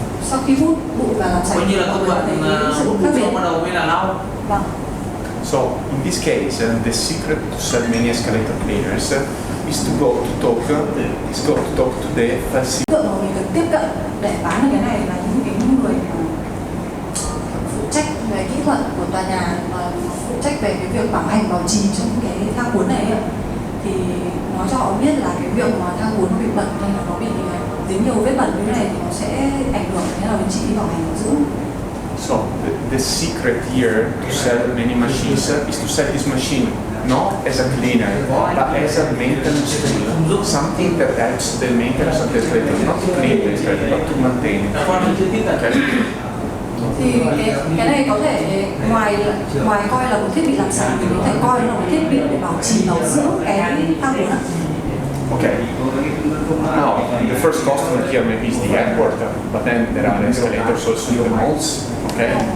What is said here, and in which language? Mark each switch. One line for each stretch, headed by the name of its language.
Vietnamese: Sau khi hút bụi và làm sạch như là công đoạn hút bụi xong bắt đầu mới là lau. Vâng.
English: So in this case, the secret to sell many escalator cleaners is to go to talk to the facility.
Vietnamese: Tượng mà mình được tiếp cận để bán được cái này là những cái người phụ trách về kỹ thuật của tòa nhà và phụ trách về cái việc bảo hành bảo trì trong cái thang cuốn này ấy. Thì nói cho họ biết là cái việc mà thang cuốn nó bị bẩn hay là nó bị dính nhiều vết bẩn như thế này thì nó sẽ ảnh hưởng thế nào đến chị đi bảo hành bảo dưỡng.
English: So the secret here to sell many machines is to sell this machine not as a cleaner, but as a maintenance tool, something that helps the maintenance of the escalator, not to clean the escalator, but to maintain it. Okay.
Vietnamese: Thì cái này có thể ngoài coi là một thiết bị làm sạch thì có thể coi là một thiết bị để bảo trì bảo dưỡng cái thang cuốn ạ.
English: Okay. Now, the first customer here maybe is the airport, but then there are escalators also in the malls. Okay.